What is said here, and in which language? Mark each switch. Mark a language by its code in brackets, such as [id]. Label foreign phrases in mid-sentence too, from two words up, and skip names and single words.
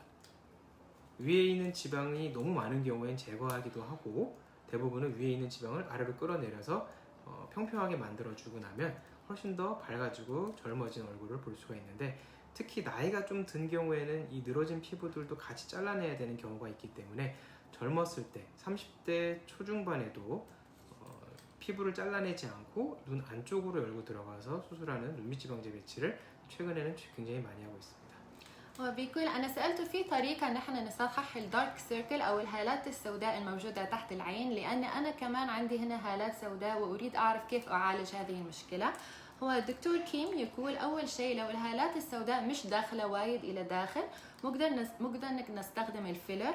[ko] 위에 있는 지방이 너무 많은 경우엔 제거하기도 하고 대부분은 위에 있는 지방을 아래로 끌어내려서 평평하게 만들어주고 나면 훨씬 더 밝아지고 젊어진 얼굴을 볼 수가 있는데 특히 나이가 좀 든 경우에는 이 늘어진 피부들도 같이 잘라내야 되는 경우가 있기 때문에 젊었을 때 30대 초중반에도 피부를 잘라내지 않고 눈 안쪽으로 열고 들어가서 수술하는 눈밑 지방 재배치를 최근에는 굉장히 많이 하고 있습니다. [ar] وبيقول أنا سألته في طريقة نحن نصحح [en] dark circle [ar] أو الهالات السوداء الموجودة تحت العين لأن أنا كمان عندي هنا هالات سوداء وأريد أعرف كيف أعالج هذه المشكلة. هو الدكتور كيم يقول أول شيء لو الهالات السوداء مش داخلة وايد إلى داخل مقدر نستخدم الفيلر.